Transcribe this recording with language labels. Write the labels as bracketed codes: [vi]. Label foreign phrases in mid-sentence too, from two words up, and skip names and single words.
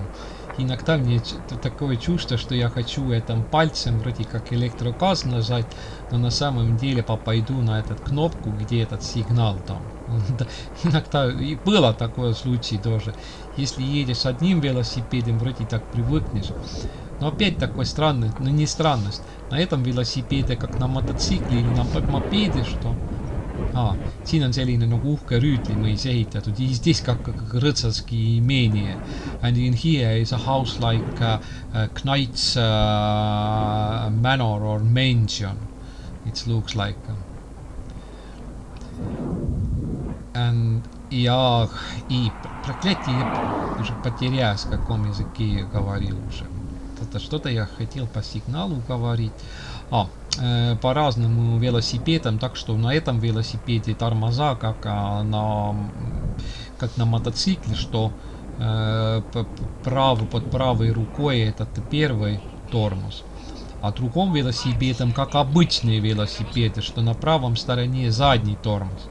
[ru] Иногда мне такое чувство, что я хочу этим пальцем вроде как электрогаз нажать, но на самом деле пойду на эту кнопку, где этот сигнал там. Иногда и было такой случай тоже. Если едешь одним велосипедом, вроде так привыкнешь. Но опять такой странный, ну не странность. На этом велосипеде, как на мотоцикле или на мопеде, что... [et] siin on selline nagu uhke rüütlimõis ehitatud, [ru] здесь как rõtsaski imение. [en] And in here is a house like Knight's manor or mansion. It looks like. [ru] And и проклятие, уже потерялось, в каком языке я говорил уже. Это что-то я хотел по сигналу говорить. По разным велосипедам, так что на этом велосипеде тормоза, как на мотоцикле, что под правой рукой этот первый тормоз, а другом велосипедом, как обычные велосипеды, что на правом стороне задний тормоз.